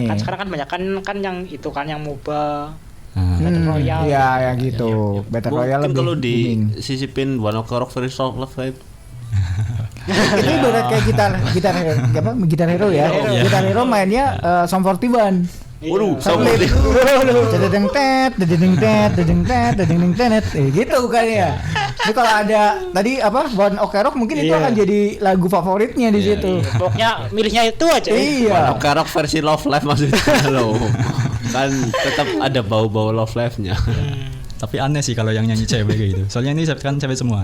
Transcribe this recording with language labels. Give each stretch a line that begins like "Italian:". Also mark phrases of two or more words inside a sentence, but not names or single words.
Indonesian: Kan sekarang kan banyak kan yang itu kan yang MOBA. Nah, Royale. Iya, yang gitu.
English: Battle Royale
Indonesian: Mungkin lebih kalau booming. disisipin One Ok Rock versus Love Live. Ini ibarat kayak gitar hero ya. Gitar hero mainnya Sum 41. Waduh, Satu sama lift. Dedeng tet, dedeng tet, dedeng tet, dedeng tet. Gitu kayaknya. Ini kalau ada tadi One Ok Rock mungkin itu Iya. akan jadi lagu favoritnya di situ. Pokoknya milihnya itu aja. Iya. One Ok Rock versi Love Live maksudnya loh. Kan tetap ada bau-bau Love Live-nya. tapi aneh sih kalau yang nyanyi cewek kayak gitu. Soalnya ini kan cewek semua.